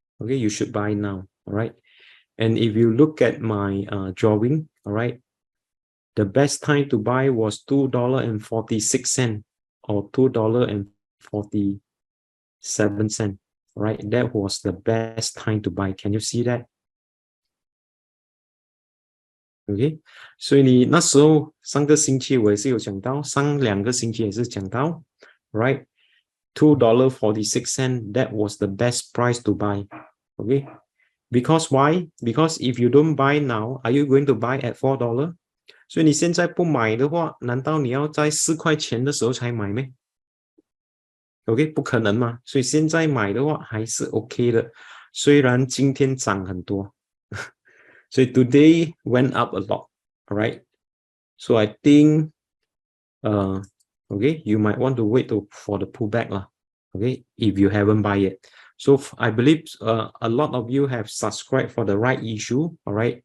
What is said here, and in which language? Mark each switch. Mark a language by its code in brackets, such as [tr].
[en] Okay, you should buy now. All right. And if you look at my drawing, all right, the best time to buy was $2.46 or $2.47. Right, that was the best time to buy. Can you see that? [zh] OK， 所以你那时候上个星期我也是有讲到，上2个星期也是讲到 ， [en] right？ $2.46, that was the best price to buy. Okay, because why? Because if you don't buy now, are you going to buy at $4? [zh] 所以你现在不买的话，难道你要在4块钱的时候才买吗 ？OK， 不可能嘛。所以现在买的话还是 OK 的，虽然今天涨很多。 [en] So today went up a lot, all right? So I think, okay, you might want to wait for the pullback, okay, if you haven't buy it. So I believe a lot of you have subscribed for the right issue, all right?